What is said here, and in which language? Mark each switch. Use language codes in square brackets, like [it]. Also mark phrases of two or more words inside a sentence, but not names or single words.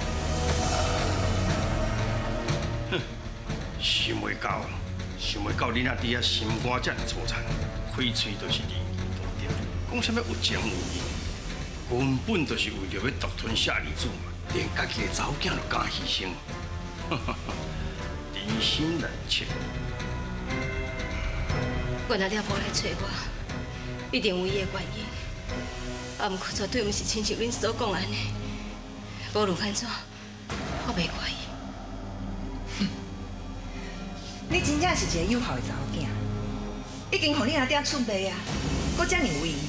[nan] 哼，想袂到，想袂到你阿爹心肝这么粗残，开嘴就是利益大条，讲什么有情有义，根本就是为着要独吞舍利子嘛，连家己的查某囝都敢牺牲。人心难测。阮阿爹无来找我，一定有伊的原因。啊，毋过绝对毋是亲像恁所讲安尼。无论安怎，我袂怪伊。你真正是一个有孝的查某囝，已经互你阿爹出卖啊，搁遮尔为义。